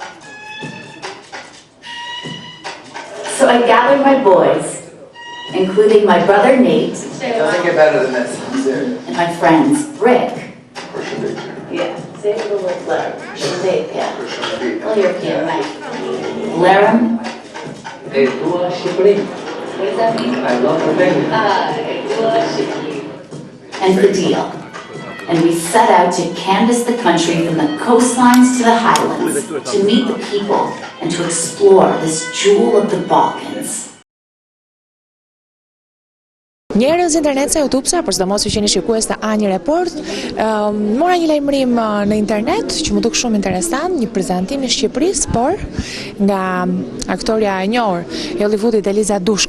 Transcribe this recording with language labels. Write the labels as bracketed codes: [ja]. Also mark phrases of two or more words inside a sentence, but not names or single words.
[en] So I gathered my boys, including my brother Nate, Doesn't get better than this. I'm serious. and my friends Rick. Yeah. Say it a little louder. Yeah. Well, you're kidding, Mike. Laram. [sq] Hey, tua Shqipëri. [en] What does that mean? I love Albania. And Fadil. And we set out to canvass the country from the coastlines to the highlands, to meet the people and to explore this jewel of the Balkans. [sq] Njerëz internet se YouTube-sa, për çdo mos që jeni shikues të A1 Report, mora një lajmërim në internet që më duk shumë interesant, një prezantim në Shqipërisë, por nga aktoria e njohur e Hollywoodit Eliza Dushku.